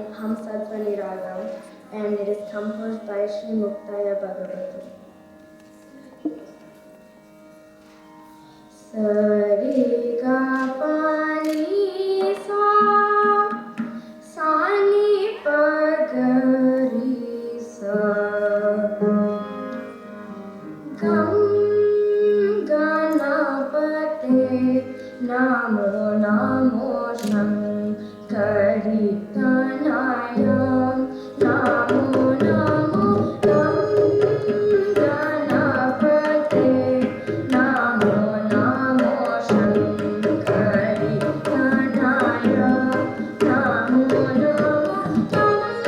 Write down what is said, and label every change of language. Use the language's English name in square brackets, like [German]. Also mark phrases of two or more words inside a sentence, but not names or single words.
[English] Hamsadvani Ragam, and it is composed by Sri Muktaya Bhagavati. [Sanskrit] सरि ग प नि स नि प ग रि स गं गणपते नमो नमो शंकरी तनय नमो नमो गं गणपते नमो नमो शंकरी तनय नमो नमो गं